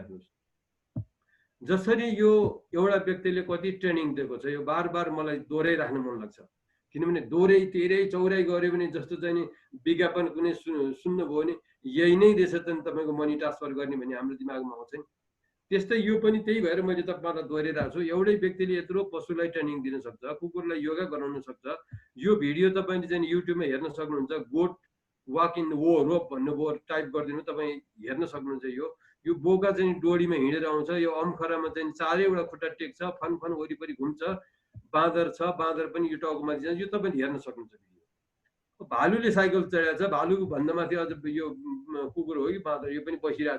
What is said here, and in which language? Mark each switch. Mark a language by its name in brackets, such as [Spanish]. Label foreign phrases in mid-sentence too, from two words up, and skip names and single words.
[Nepali] हेर्नुहोस्, जसरी यो एउटा व्यक्तिले कति ट्रेनिङ दिएको छ, यो बार बार मलाई दोहोऱ्याइराख्नु मन लाग्छ, किनभने दोहोऱ्याइ तेह्रै चौराइ गऱ्यो भने जस्तो चाहिँ नि विज्ञापन कुनै सुन्नुभयो भने यही नै रहेछ त तपाईँको [English] money transfer [Nepali] गर्ने भन्ने हाम्रो दिमागमा आउँछ नि। त्यस्तै यो पनि त्यही भएर मैले तपाईँलाई दोहोऱ्याइरहेको छु। एउटै व्यक्तिले यत्रो पशुलाई ट्रेनिङ दिन सक्छ, कुकुरलाई योगा गराउन सक्छ। यो भिडियो तपाईँले चाहिँ युट्युबमा हेर्न सक्नुहुन्छ। [English] goat walk in the rope [Nepali] भन्नुभयो, टाइप गरिदिनु, तपाईँ हेर्न सक्नुहुन्छ। यो बोका चाहिँ डोरीमा हिँडेर आउँछ, यो अम्खरामा चाहिँ चारैवटा खुट्टा टेक्छ, फन वरिपरि घुम्छ, बाँदर छ, बाँदर पनि यो टाउकोमा दिन्छ, यो तपाईँले हेर्न सक्नुहुन्छ भिडियो। भालुले साइकल चढाएको छ, भालुको भन्दा माथि अझ यो कुकुर हो कि बाँदर, यो पनि बसिरहेछ।